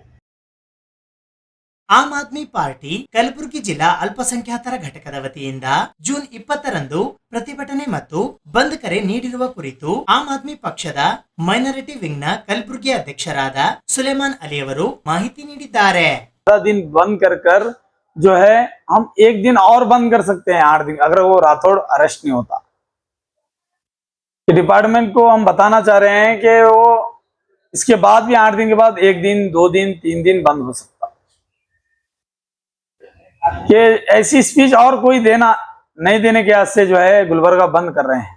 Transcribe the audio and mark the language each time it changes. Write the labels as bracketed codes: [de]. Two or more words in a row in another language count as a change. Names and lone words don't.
[kn] ಆಮ್ ಆದ್ಮಿ ಪಾರ್ಟಿ ಕಲಬುರಗಿ ಜಿಲ್ಲಾ ಅಲ್ಪಸಂಖ್ಯಾತರ ಘಟಕದ ವತಿಯಿಂದ ಜೂನ್ 20ರಂದು ಪ್ರತಿಭಟನೆ ಮತ್ತು ಬಂದ್ ಕರೆ ನೀಡಿರುವ ಕುರಿತು ಆಮ್ ಆದ್ಮಿ ಪಕ್ಷದ [en] minority wing [kn] ನ ಕಲಬುರಗಿ ಅಧ್ಯಕ್ಷರಾದ ಸುಲೇಮಾನ್ ಅಲಿ ಅವರು ಮಾಹಿತಿ ನೀಡಿದ್ದಾರೆ. [hi] दिन बंद कर जो है हम एक दिन और बंद कर सकते हैं 8 दिन, अगर वो राठौड़ अरेस्ट नहीं होता। डिपार्टमेंट को हम बताना चाह रहे हैं कि वो इसके बाद भी 8 दिन के बाद 1 दिन 2 दिन 3 दिन बंद हो सकता कि ऐसी स्पीच और कोई देना नहीं देने के वास्ते जो है गुलबर्गा बंद कर रहे हैं।